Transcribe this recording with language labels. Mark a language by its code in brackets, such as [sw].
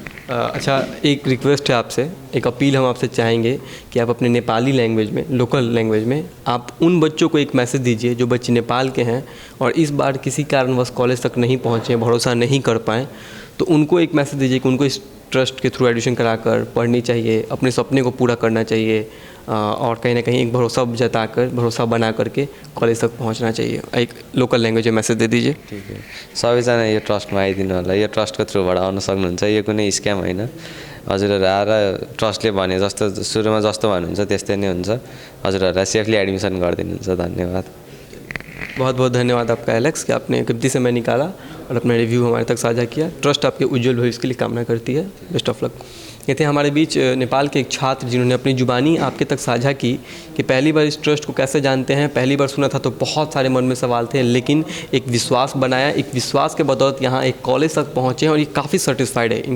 [hi] अच्छा, एक रिक्वेस्ट है आपसे, एक अपील हम आपसे चाहेंगे कि आप अपने नेपाली लैंग्वेज में, लोकल लैंग्वेज में, आप उन बच्चों को एक मैसेज दीजिए जो बच्चे नेपाल के हैं और इस बार किसी कारणवश कॉलेज तक नहीं पहुँचे, भरोसा नहीं कर पाएँ, तो उनको एक मैसेज दीजिए कि उनको इस ट्रस्ट के थ्रू एडमिशन कराकर पढ़नी चाहिए, अपने सपने को पूरा करना चाहिए और कहीं ना कहीं एक भरोसा जताकर, भरोसा बना करके कॉलेज तक पहुंचना चाहिए। एक लोकल लैंग्वेज में मैसेज दे दीजिए। [ne] ठीक है, सबैजना यो ट्रस्टमा आइदिनु होला, यो ट्रस्टको थ्रुबाट आउन सक्नुहुन्छ, यो कुनै स्क्याम होइन। हजुरहरू आएर ट्रस्टले भने जस्तो सुरुमा जस्तो भन्नुहुन्छ त्यस्तै नै हुन्छ, हजुरहरूलाई सेफली एडमिसन गरिदिनुहुन्छ। धन्यवाद। [hi] बहुत बहुत धन्यवाद आपका एलेक्स कि आपने कीमती समय निकाला और अपना रिव्यू हमारे तक साझा किया। ट्रस्ट आपके उज्जवल भविष्य के लिए कामना करती है। Best of luck. ये थे हमारे बीच नेपाल के एक छात्र जिन्होंने अपनी ज़ुबानी आपके तक साझा की कि पहली बार इस ट्रस्ट को कैसे जानते हैं। पहली बार सुना था तो बहुत सारे मन में सवाल थे, लेकिन एक विश्वास बनाया, एक विश्वास के बदौलत यहाँ एक कॉलेज तक पहुँचे हैं और ये काफ़ी सेटिस्फाइड है।